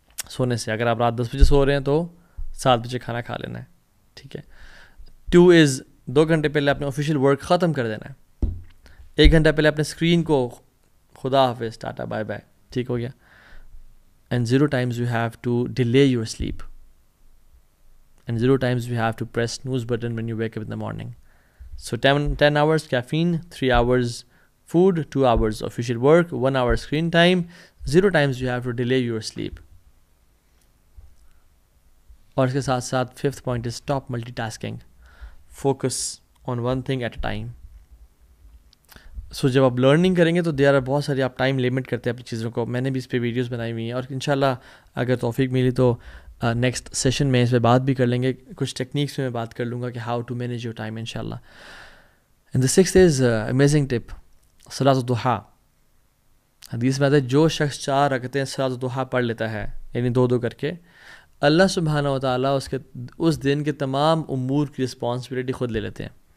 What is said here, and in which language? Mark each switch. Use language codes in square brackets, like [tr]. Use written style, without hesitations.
[ur] سونے سے۔ اگر آپ رات 10 بجے سو رہے ہیں تو 7 بجے کھانا کھا لینا ہے، ٹھیک ہے۔ 2 از 2 گھنٹے پہلے اپنے آفیشیل ورک ختم کر دینا ہے۔ 1 گھنٹہ پہلے اپنے اسکرین کو خدا حافظ، ٹاٹا بائے بائے، ٹھیک ہو گیا۔ [en] And 0 times you have to delay your sleep. And 0 times you have to press snooze button when you wake up in the morning. So 10 hours caffeine, 3 hours food, 2 hours official work, 1 hour screen time. 0 times you have to delay your sleep. [ur] اور اس کے ساتھ ساتھ [en] 5th point is stop multitasking. Focus on one thing at a time. [ur] سو جب آپ learning کریں گے تو there are بہت ساری، آپ ٹائم لمٹ کرتے ہیں اپنی چیزوں کو۔ میں نے بھی اس پہ ویڈیوز بنائی ہوئی ہیں، اور انشاءاللہ اگر توفیق ملی تو نیکسٹ سیشن میں اس پہ بات بھی کر لیں گے، کچھ ٹیکنیکس میں بات کر لوں گا کہ [en] how to manage your time [ur] انشاءاللہ۔ [en] and the 6th is amazing tip, [ur] صلاۃ الضحیٰ۔ حدیث میں آتا ہے جو شخص 4 رکعتیں صلاۃ الضحیٰ پڑھ لیتا ہے، یعنی 2 کر کے، اللہ سبحانہ و تعالیٰ اس دن کے تمام امور کی رسپانسبلٹی خود لے لیتے ہیں۔